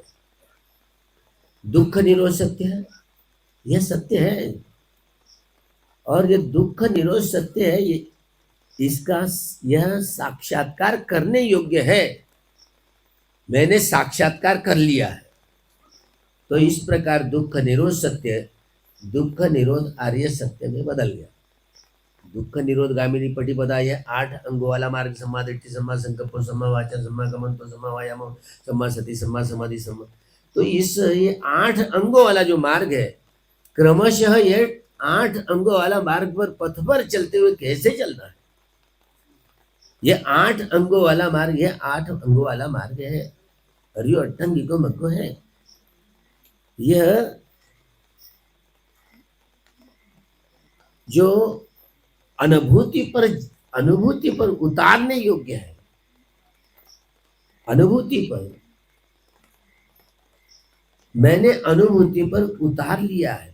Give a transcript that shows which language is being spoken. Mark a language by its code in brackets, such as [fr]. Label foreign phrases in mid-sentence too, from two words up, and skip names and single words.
[hi] दुख निरोध सत्य है, यह सत्य है, और यह दुख निरोध सत्य है, इसका यह साक्षात्कार करने योग्य है। मैंने साक्षात्कार कर लिया है। तो इस प्रकार दुख निरोध सत्य, दुख निरोध आर्य सत्य में बदल गया। [pi] दुख निरोध गामिनी पटिपदा, [hi] यह 8 अंगों वाला मार्ग, [pi] सम्मा दृष्टि, सम्मा संकल्प, सम्मा वाचा, सम्मा कमंतो, सम्मा वायाम, सम्मा सति, सम्मा समाधि, सम्मा। [hi] तो ये 8 अंगों वाला जो मार्ग है, क्रमशः ये 8 अंगों वाला मार्ग पर पथ पर चलते हुए कैसे चलना है, ये 8 अंगों वाला मार्ग, ये 8 अंगों वाला मार्ग है। [pi] हरियो अट्टंगिको मग्गो [hi] है। यह जो अनुभूति पर उतारने योग्य है, अनुभूति पर, मैंने अनुभूति पर उतार लिया है।